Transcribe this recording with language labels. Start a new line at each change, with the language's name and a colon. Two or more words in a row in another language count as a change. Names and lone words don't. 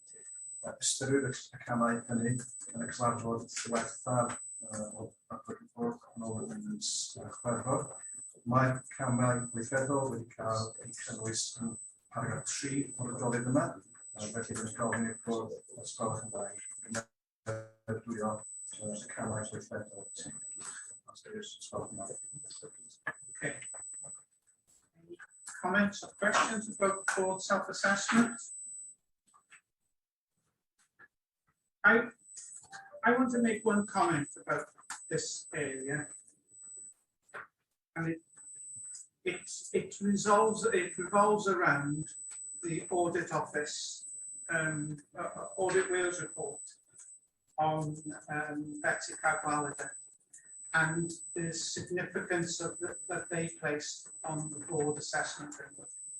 Welsh: Ystyried y camau hynny yn y cyfarfod diwethaf o datblygu bwrdd yn ôl yn mis Chwefror. Mae camau weithredol wedi cael eu cynnwys yn paragraff 3 o'r adroddiad yma, felly byddwn ni'n gofyn i'r bwrdd os gwelwch yn dda I gymrydwyo y camau weithredol.
English: Okay. Any comments or questions about board self-assessment? I want to make one comment about this area, and it revolves around the Audit Office Audit Wales report on Betsy Cadwaladr and the significance of that they placed on the board assessment framework.